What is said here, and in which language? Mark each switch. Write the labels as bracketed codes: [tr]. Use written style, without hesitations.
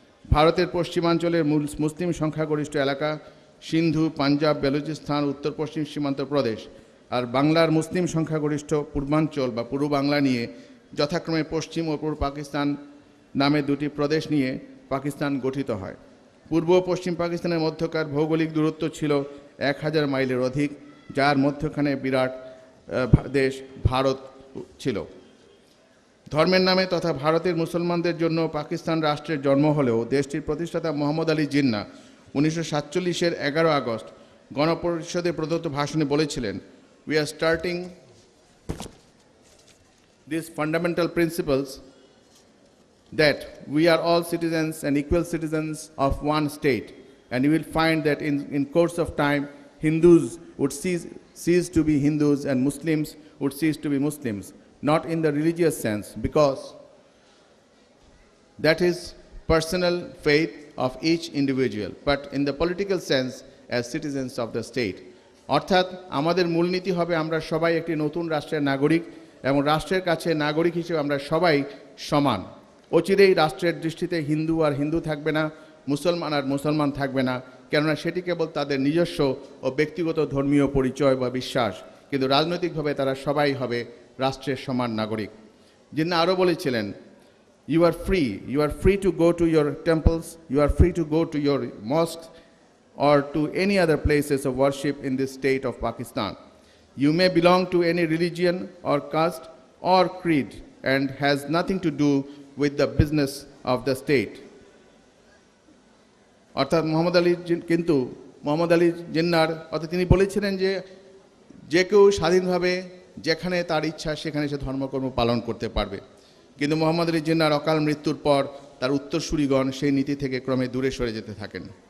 [bn] ভারতের পশ্চিমাঞ্চলের মুসলিম সংখ্যাগরিষ্ঠ এলাকা সিন্ধু, পাঞ্জাব, বেলুচিস্তান, উত্তর পশ্চিম সীমান্ত প্রদেশ আর বাংলার মুসলিম সংখ্যাগরিষ্ঠ পূর্বাঞ্চল বা পূর্ব বাংলা নিয়ে যথাক্রমে পশ্চিম ও পূর্ব পাকিস্তান নামে দুটি প্রদেশ নিয়ে পাকিস্তান গঠিত হয়। পূর্ব ও পশ্চিম পাকিস্তানের মধ্যকার ভৌগোলিক দূরত্ব ছিল 1000 মাইলের অধিক, যার মধ্যখানে বিরাট দেশ ভারত ছিল। ধর্মের নামে তথা ভারতের মুসলমানদের জন্য পাকিস্তান রাষ্ট্রের জন্ম হলেও দেশটির প্রতিষ্ঠাতা মোহাম্মদ আলী জিন্নাহ 1947-এর 11 আগস্ট গণপরিষদে প্রদত্ত ভাষণে বলেছিলেন, [en] "We are starting these fundamental principles that we are all citizens and equal citizens of one state, and you will find that in course of time Hindus would cease to be Hindus and Muslims would cease to be Muslims, not in the religious sense, because that is personal faith of each individual, but in the political sense as citizens of the state." [bn] অর্থাৎ আমাদের মূলনীতি হবে আমরা সবাই একটি নতুন রাষ্ট্রের নাগরিক এবং রাষ্ট্রের কাছে নাগরিক হিসেবে আমরা সবাই সমান। অচিরেই রাষ্ট্রের দৃষ্টিতে হিন্দু আর হিন্দু থাকবে না, মুসলমান আর মুসলমান থাকবে না, কেননা সেটি কেবল তাদের নিজস্ব ও ব্যক্তিগত ধর্মীয় পরিচয় বা বিশ্বাস, কিন্তু রাজনৈতিকভাবে তারা সবাই হবে রাষ্ট্রের সমান নাগরিক। জিন্নাহ আরও বলেছিলেন, [en] "You are free to go to your temples, you are free to go to your mosques or to any other places of worship in this state of Pakistan. You may belong to any religion or caste or creed and has nothing to do with the business of the state." [bn] অর্থাৎ মোহাম্মদ আলী জিন্নাহর অর্থাৎ তিনি বলেছিলেন যে কেউ স্বাধীনভাবে যেখানে তার ইচ্ছা সেখানে সে ধর্মকর্ম পালন করতে পারবে। কিন্তু মোহাম্মদ আলী জিন্নাহর অকাল মৃত্যুর পর তার উত্তরসূরিগণ সেই নীতি থেকে ক্রমে দূরে সরে যেতে থাকেন।